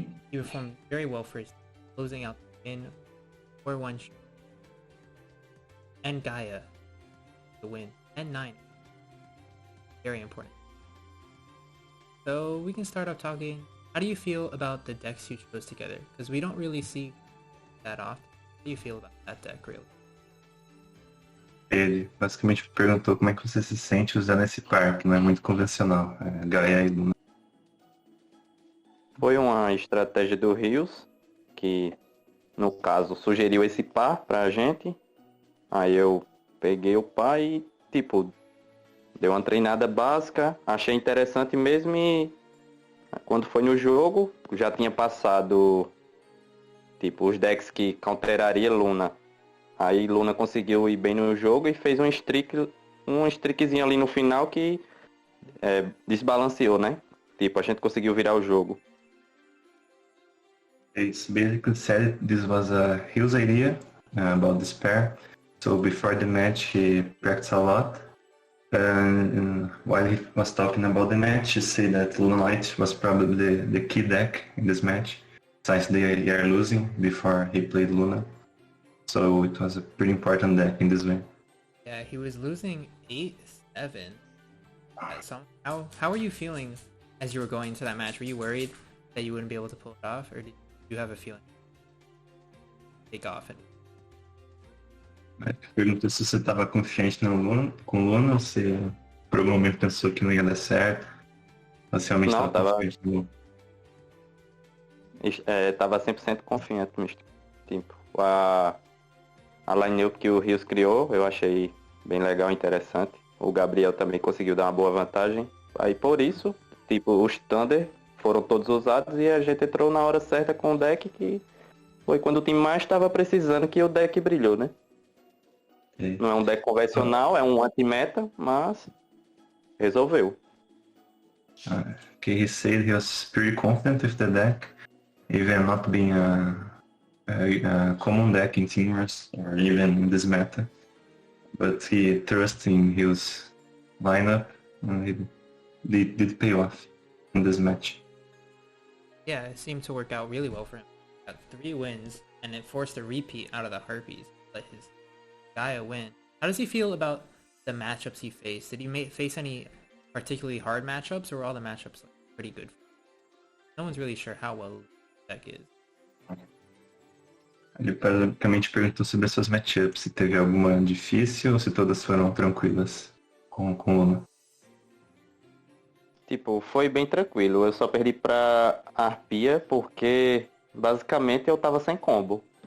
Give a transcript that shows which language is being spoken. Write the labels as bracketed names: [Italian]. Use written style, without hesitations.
[English] He performed very well for his closing out the win 4-1 and Gaia to win 10-9. Very important. So we can start off talking. How do you feel about the decks you chose together? Because we don't really see that often. How do you feel about that deck, really? [Portuguese] Ele basicamente perguntou como é que você se sente usando esse par, que não é muito convencional, Gaia e Luna. Foi uma estratégia do Rios, que no caso sugeriu esse par pra gente. Aí eu peguei o par e, tipo, dei uma treinada básica, achei interessante mesmo e quando foi no jogo, já tinha passado, tipo, os decks que counteraria Luna. Aí Luna conseguiu ir bem no jogo e fez um streakzinho ali no final que desbalanceou, né? Tipo, a gente conseguiu virar o jogo. [English] It's basically said this was a Hill's idea about this pair. So before the match, he practiced a lot. And while he was talking about the match, he said that Luna Light was probably the key deck in this match, since they are losing before he played Luna. So it was a pretty important deck in this win. Yeah, he was losing 8-7. So how were you feeling as you were going into that match? Were you worried that you wouldn't be able to pull it off, or did you have a feeling take off? [Portuguese] Perguntou se você estava confiante no Luna, com Luna ou se por algum momento pensou que não ia dar certo. Você realmente Não, estava confiante no Luna. Tava 100% confiante, mister. Tipo, a line-up que o Rios criou, eu achei bem legal, interessante. O Gabriel também conseguiu dar uma boa vantagem. Aí por isso, tipo, os Thunder foram todos usados e a gente entrou na hora certa com o deck que foi quando o time mais estava precisando que o deck brilhou, né? [English] Okay. [Portuguese] Não é um deck convencional, é um anti-meta, mas resolveu. [English] Okay, he said he was pretty confident with the deck, even not being a common deck in Teamers or even in this meta. But he trusts in his lineup and it did pay off in this match. Yeah, it seemed to work out really well for him. Got 3 wins, and it forced a repeat out of the Harpies. Let his Gaia win. How does he feel about the matchups he faced? Did he face any particularly hard matchups, or were all the matchups pretty good? No one's really sure how well the deck is. [Portuguese] Ele basicamente perguntou sobre as suas matchups, se teve alguma difícil ou se todas foram tranquilas com Luna. Tipo, foi bem tranquilo. Eu só perdi pra Arpia porque basicamente eu tava sem combo.